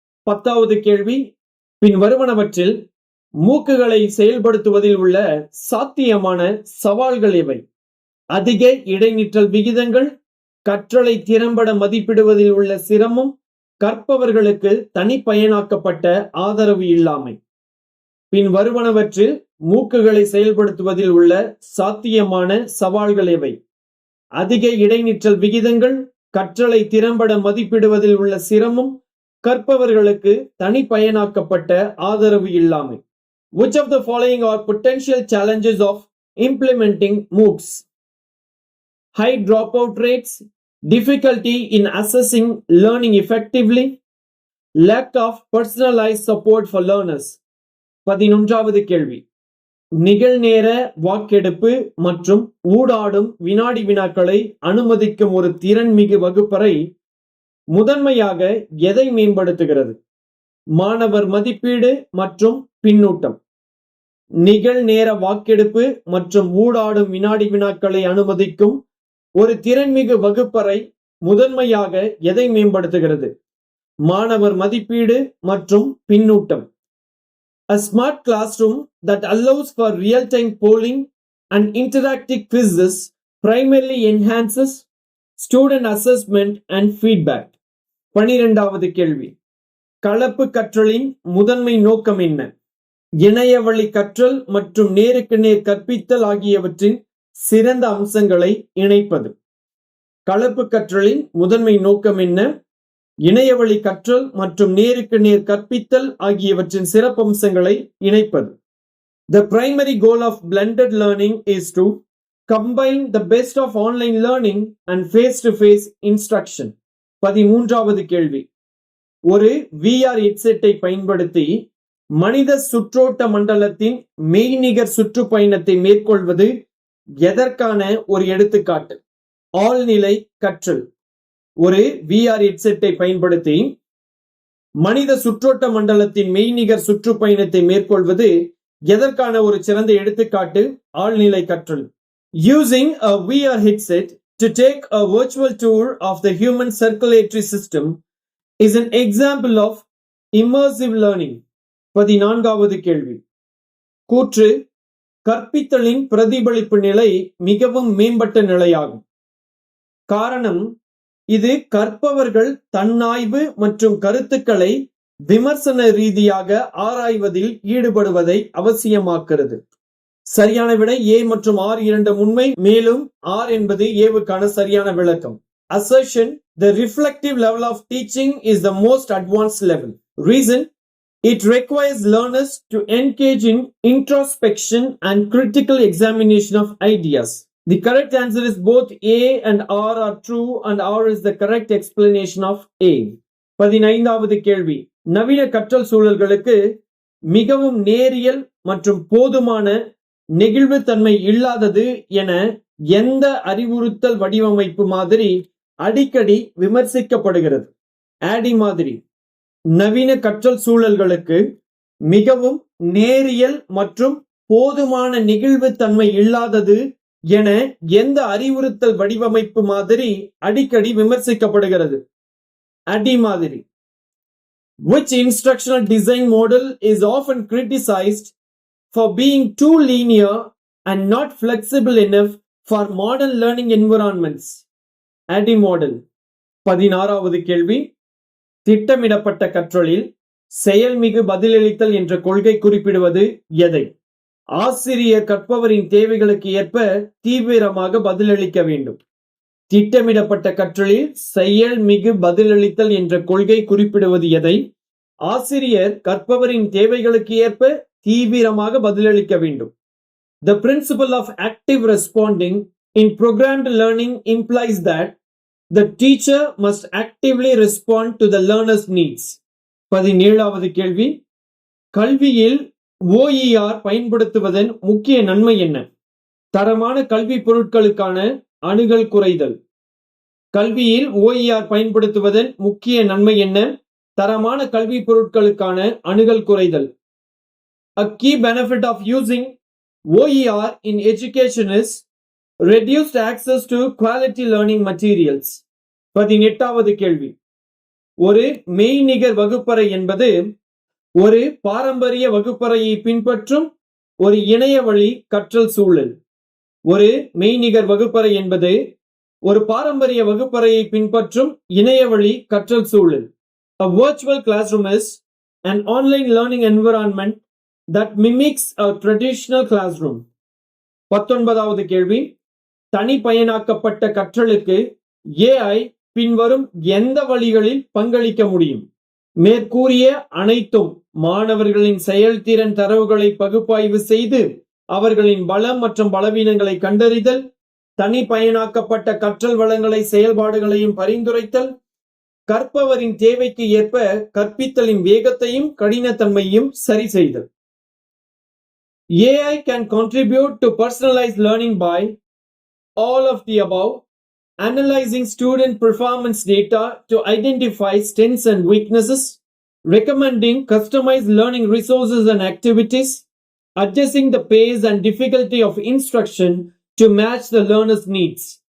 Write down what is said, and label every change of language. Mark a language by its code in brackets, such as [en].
[ta] 10வது கேள்வி, பின் வருவனவற்றில் மூக்குகளை செயல்படுத்துவதில் உள்ள சாத்தியமான சவால்கள் எவை? அதிக இடைநிற்றல் விகிதங்கள், கற்றலை திறம்பட மதிப்பிடுவதில் உள்ள சிரமம், கற்பவர்களுக்கு தனிப்பயனாக்கப்பட்ட ஆதரவு இல்லாமை. பின் வருவனவற்றில் மூக்குகளை செயல்படுத்துவதில் உள்ள சாத்தியமான சவால்கள் எவை? அதிக இடைநிற்றல் விகிதங்கள், கற்றலை திறம்பட மதிப்பிடுவதில் உள்ள சிரமம், கற்பவர்களுக்கு தனிப்பயனாக்கப்பட்ட ஆதரவு இல்லாமை. [en] Which of the following are potential challenges of implementing MOOCs? High dropout rates, difficulty in assessing learning effectively, lack of personalized support for learners. [ta] 11வது கேள்வி, நிகழ்நேர வாக்கெடுப்பு மற்றும் ஊடாடும் வினாடி வினாக்களை அனுமதிக்கும் ஒரு திறன்மிகு வகுப்பறை முதன்மையாக எதை மேம்படுத்துகிறது? மாணவர் மதிப்பீடு மற்றும் பின்னூட்டம். நிகழ்நேர வாக்கெடுப்பு மற்றும் ஊடாடும் வினாடி வினாக்களை அனுமதிக்கும் ஒரு திறன்மிகு வகுப்பறை முதன்மையாக எதை மேம்படுத்துகிறது? மாணவர் மதிப்பீடு மற்றும் பின்னூட்டம். [en] A smart classroom that allows for real-time polling and interactive quizzes primarily enhances student assessment and feedback. [ta] 12வது கேள்வி, கலப்பு கற்றலின் முதன்மை நோக்கம் என்ன? இணையவழி கற்றல் மற்றும் நேருக்கு நேர் கற்பித்தல் ஆகியவற்றின் சிறந்த அம்சங்களை இணைப்பது. கலப்பு கற்றலின் முதன்மை நோக்கம் என்ன? இணையவழி கற்றல் மற்றும் நேருக்கு நேர் கற்பித்தல் ஆகியவற்றின் சிறப்பம்சங்களை இணைப்பது. [en] The primary goal of blended learning is to combine the best of online learning and face-to-face instruction. [ta] 13வது கேள்வி, ஒரு VR ஹெட்செட்டை பயன்படுத்தி மனித சுற்றோட்ட மண்டலத்தின் மெய்நிகர் சுற்றுப்பயணத்தை மேற்கொள்வது எதற்கான ஒரு எடுத்துக்காட்டு? ஆழ்நிலை கற்றல். ஒரு VR ஹெட்செட்டை பயன்படுத்தி மனித சுற்றோட்ட மண்டலத்தின் மெய்நிகர் சுற்றுப்பயணத்தை மேற்கொள்வது எதற்கான ஒரு சிறந்த எடுத்துக்காட்டு? ஆழ்நிலை கற்றல். [en] Using a VR headset to take a virtual tour of the human circulatory system is an example of immersive learning. [ta] 14வது கேள்வி, கூற்று கற்பித்தலின் பிரதிபலிப்பு நிலை மிகவும் மேம்பட்ட நிலையாகும். காரணம், இது கற்பவர்கள் தன்னாய்வு மற்றும் கருத்துக்களை விமர்சன ரீதியாக ஆராய்வதில் ஈடுபடுவதை அவசியமாக்குகிறது. சரியான விடை A மற்றும் R இரண்டும் உண்மை, மேலும் R என்பது Aவுக்கான சரியான விளக்கம். [en] Assertion: the reflective level of teaching is the most advanced level. Reason: it requires learners to engage in introspection and critical examination of ideas. The correct answer is both A and R are true and R is the correct explanation of A. [ta] 15வது கேள்வி, நவீன கற்றல் சூழல்களுக்கு மிகவும் நேரியல் மற்றும் போதுமான நெகிழ்வுத்தன்மை இல்லாதது என எந்த அறிவுறுத்தல் வடிவமைப்பு மாதிரி அடிக்கடி விமர்சிக்கப்படுகிறது? ADDIE மாதிரி. நவீன கற்றல் சூழல்களுக்கு மிகவும் நேரியல் மற்றும் போதுமான நெகிழ்வுத்தன்மை இல்லாதது என எந்த அறிவுறுத்தல் வடிவமைப்பு மாதிரி அடிக்கடி விமர்சிக்கப்படுகிறது? ADDIE மாதிரி. [en] Which instructional design model is often criticized for being too linear and not flexible enough for modern learning environments? ADDIE model. [ta] 16வது கேள்வி, திட்டமிடப்பட்ட கற்றலில் செயல்மிகு பதிலளித்தல் என்ற கொள்கை குறிப்பிடுவது எதை? ஆசிரியர் கற்பவரின் தேவைகளுக்கு ஏற்ப தீவிரமாக பதிலளிக்க வேண்டும். திட்டமிடப்பட்ட கற்றலில் செயல்மிகு பதிலளித்தல் என்ற கொள்கை குறிப்பிடுவது எதை? ஆசிரியர் கற்பவரின் தேவைகளுக்கு ஏற்ப தீவிரமாக பதிலளிக்க வேண்டும். [en] The principle of active responding in programmed learning implies that the teacher must actively respond to the learner's needs. [ta] 17வது கேள்வி, கல்வியில் OER பயன்படுத்துவதன் முக்கிய நன்மை என்ன? தரமான கல்வி பொருட்களுக்கான அணுகல் குறைதல். கல்வியில் OER பயன்படுத்துவதன் முக்கிய நன்மை என்ன? தரமான கல்வி பொருட்களுக்கான அணுகல் குறைதல். [en] A key benefit of using OER in education is reduced access to quality learning materials. [ta] 18வது கேள்வி. ஒரு மெய்நிகர் வகுப்பறை என்பது ஒரு பாரம்பரிய வகுப்பறையை பின்பற்றும் ஒரு இணைய வழி கற்றல் சூழல். ஒரு மெய்நிகர் வகுப்பறை என்பது ஒரு பாரம்பரிய வகுப்பறையை பின்பற்றும் இணைய வழி கற்றல் சூழல். [en] A virtual classroom is an online learning environment that mimics a traditional classroom. [ta] 19வது கேள்வி. தனிப்பயனாக்கப்பட்ட கற்றலுக்கு AI பின்வரும் எந்த வழிகளில் பங்களிக்க முடியும்? மேற்கூறிய அனைத்தும் மாணவர்களின் செயல்திறன் தரவுகளை பகுப்பாய்வு செய்து அவர்களின் பலம் மற்றும் பலவீனங்களை கண்டறிதல், தனிப்பயனாக்கப்பட்ட கற்றல் வளங்களை செயல்பாடுகளையும் பரிந்துரைத்தல், கற்பவரின் தேவைக்கு ஏற்ப கற்பித்தலின் வேகத்தையும் கடினத்தன்மையும் சரி செய்தல். [en] AI can contribute to personalized learning by all of the above, analyzing student performance data to identify strengths and weaknesses, recommending customized learning resources and activities, adjusting the pace and difficulty of instruction to match the learner's needs.